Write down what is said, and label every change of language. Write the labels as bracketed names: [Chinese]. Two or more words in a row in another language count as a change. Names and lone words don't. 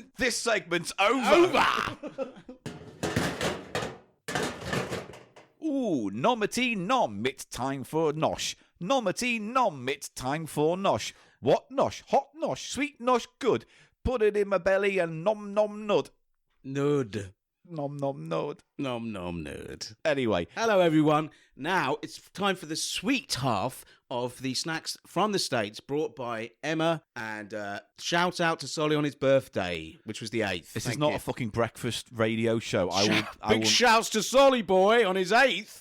[English] This segment's over. Ooh, nomity nom, it's time for nosh. Nomity nom, it's time for nosh. What nosh? Hot nosh, sweet nosh, good. Put it in my belly and nom nom nud. Nud. Nom nom nud. Nom nom nud. Anyway, Hello, everyone. Now it's time for the sweet half of the snacks from the States brought by Emma. And shout out to Solly on his birthday, which was the 8th. this is not a fucking breakfast radio show. Big shouts to Solly boy on his 8th.